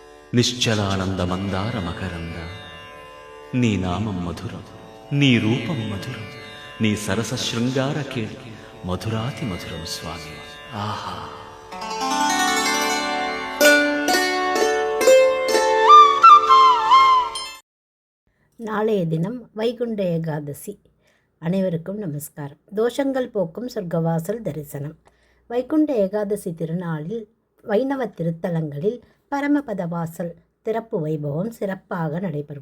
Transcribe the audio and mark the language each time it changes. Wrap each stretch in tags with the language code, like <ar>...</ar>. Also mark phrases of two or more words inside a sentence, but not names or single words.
<te>నిశ్చలానంద మందార మకరంద. నీ నామం మధురం, నీ రూపం మధురం, నీ సరస శృంగార కేళి మధురాతి మధురం స్వామి. ఆహా!</te> <ta>நாளைய தினம் வைகுண்ட ஏகாதசி. அனைவருக்கும் நமஸ்காரம். தோஷங்கள் போக்கும் சொர்க்கவாசல் தரிசனம். வைகுண்ட ஏகாதசி திருநாளில் வைணவ திருத்தலங்களில் பரமபத வாசல் திறப்பு வைபவம் சிறப்பாக நடைபெறும்.</ta>